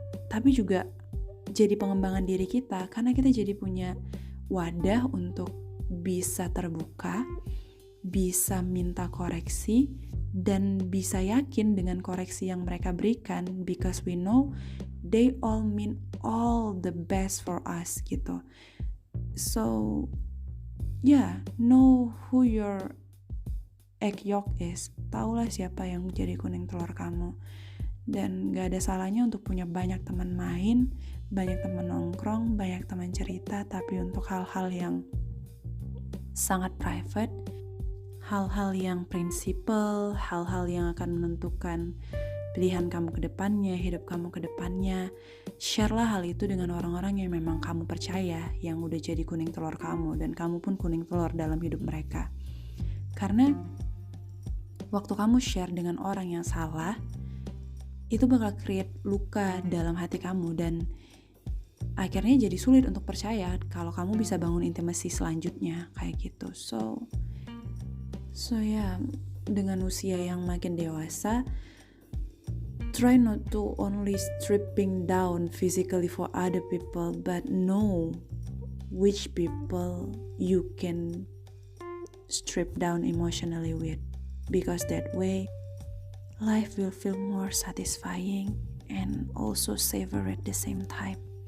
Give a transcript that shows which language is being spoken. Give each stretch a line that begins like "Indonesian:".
Indonesian: tapi juga jadi pengembangan diri kita, karena kita jadi punya wadah untuk bisa terbuka, bisa minta koreksi, dan bisa yakin dengan koreksi yang mereka berikan,
English: because we know they all mean all the best for us
Indonesian: gitu.
English: So know who your egg yolk is.
Indonesian: Taulah siapa yang jadi kuning telur kamu. Dan gak ada salahnya untuk punya banyak teman main, banyak teman nongkrong, banyak teman cerita, tapi untuk hal-hal yang sangat private, hal-hal yang prinsipal, hal-hal yang akan menentukan pilihan kamu ke depannya, hidup kamu ke depannya, share-lah hal itu dengan orang-orang yang memang kamu percaya, yang udah jadi kuning telur kamu, dan kamu pun kuning telur dalam hidup mereka. Karena waktu kamu share dengan orang yang salah, itu bakal create luka dalam hati kamu, dan akhirnya jadi sulit untuk percaya kalau kamu bisa bangun intimasi selanjutnya kayak gitu.
English: So ya,
Indonesian: dengan usia yang makin dewasa,
English: try not to only stripping down physically for other people, but know which people you can strip down emotionally with, because that way life will feel more satisfying and also savor at the same time.